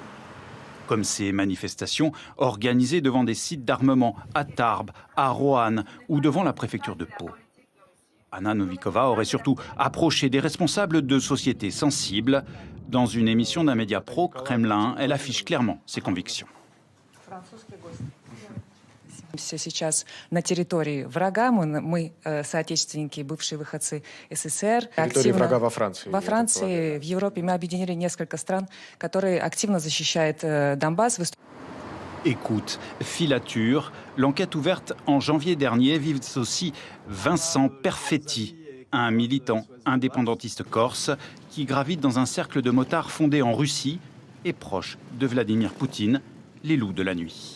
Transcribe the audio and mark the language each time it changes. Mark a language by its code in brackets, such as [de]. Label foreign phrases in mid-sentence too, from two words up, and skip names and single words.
[fr] Comme ces manifestations organisées devant des sites d'armement à Tarbes, à Roanne ou devant la préfecture de Pau. Anna Novikova aurait surtout approché des responsables de sociétés sensibles. Dans une émission d'un média pro-Kremlin, elle affiche clairement ses convictions. [ru] Сейчас на территории врага. Мы соотечественники, бывшие выходцы СССР. Территории врага во Франции. Во Франции, в Европе мы объединили несколько стран, которые активно защищают Донбасс. [fr] Écoute, filature, l'enquête ouverte en janvier dernier vise aussi Vincent Perfetti, un militant indépendantiste corse qui gravite dans un cercle de motards fondé en Russie et proche de Vladimir Poutine, les loups de la nuit.